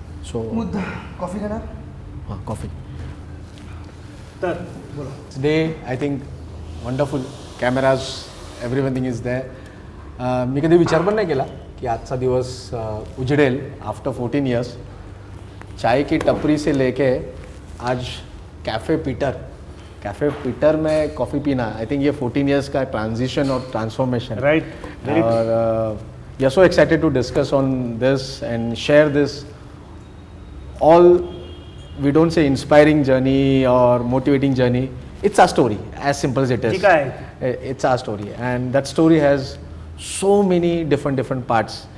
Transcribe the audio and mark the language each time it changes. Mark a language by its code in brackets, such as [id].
[en] so [mr] मुद्दा coffee घेणार. हां, कॉफी. तर बोला. [en] Day I think wonderful. Cameras, everything is there. [mr] मी कधी विचार पण नाही केला की आजचा दिवस उजडेल [en] After 14 years. [hi] चाय की टपरी से लेके आज कैफ़े पीटर में कॉफ़ी पीना. [en] I think [hi] ये 14 ईयर्स का ट्रांजिशन और ट्रांसफॉर्मेशन. [en] Right. और we are so excited to discuss on this and share this all. We don't say inspiring journey or motivating journey. It's our story, as simple as it is. [mr] ठीक आहे. [en] It's our story, and that story has so many different parts.